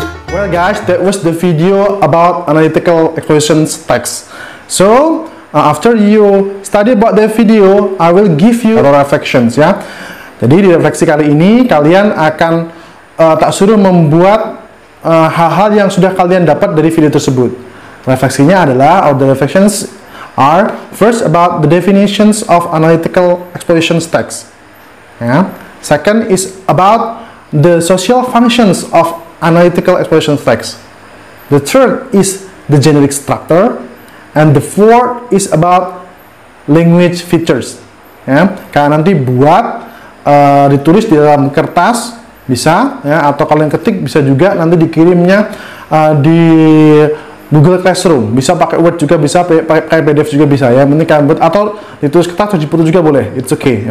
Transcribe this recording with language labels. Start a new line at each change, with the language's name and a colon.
English: Well guys, that was the video about analytical expositions text. So after you study about the video, I will give you reflections ya.
Indonesian: Jadi di refleksi kali ini kalian akan tak suruh membuat hal-hal yang sudah kalian dapat dari video tersebut. Refleksinya adalah,
English: or the reflections are, first about the definitions of analytical expositions text. Ya. Second is about the social functions of analytical expositions text. The third is the generic structure, and the fourth is about language features.
Indonesian: Ya, kalian nanti buat ditulis di dalam kertas bisa, ya, atau kalian ketik bisa juga, nanti dikirimnya di Google Classroom, bisa pakai Word juga bisa, pakai PDF juga bisa ya. Yang penting kalian buat, atau ditulis kertas atau dipoto juga boleh,
English: it's okay.